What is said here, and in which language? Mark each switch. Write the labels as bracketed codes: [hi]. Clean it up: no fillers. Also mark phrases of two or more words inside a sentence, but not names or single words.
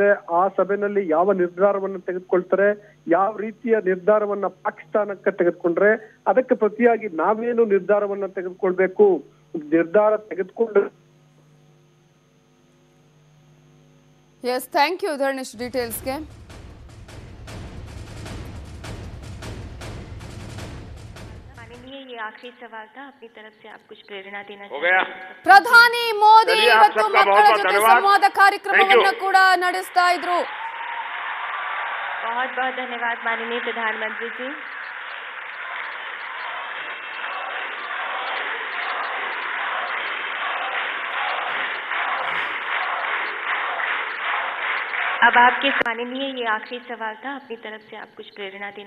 [kn] ಆ ಸಭೆಯಲ್ಲಿ ಯಾವ ನಿರ್ಧಾರವನ್ನು ತೆಗೆದುಕೊಳ್ತಾರೆ, ಯಾವ ರೀತಿಯ ನಿರ್ಧಾರವನ್ನ ಪಾಕಿಸ್ತಾನಕ್ಕೆ ತೆಗೆದುಕೊಂಡ್ರೆ ಅದಕ್ಕೆ ಪ್ರತಿಯಾಗಿ ನಾವೇನು ನಿರ್ಧಾರವನ್ನ ತೆಗೆದುಕೊಳ್ಬೇಕು, ನಿರ್ಧಾರ ತೆಗೆದುಕೊಂಡು. [en] yes, thank you ಧರಣೇಶ್ ಡೀಟೇಲ್ಸ್ಗೆ. [hi] आखिरी सवाल था, अपनी तरफ से आप कुछ प्रेरणा देना हो गया? [kn] ಪ್ರಧಾನಿ ಮೋದಿ ಇವತ್ತು ಮಕ್ಕಳ ಜೊತೆ ಸಂವಾದ ಕಾರ್ಯಕ್ರಮವನ್ನು ಕೂಡ ನಡೆಸ್ತಾ ಇದ್ರು. [hi] बहुत बहुत धन्यवाद माननीय प्रधानमंत्री जी. अब आपके माननीय ये आखिरी सवाल था, अपनी तरफ से आप कुछ प्रेरणा देना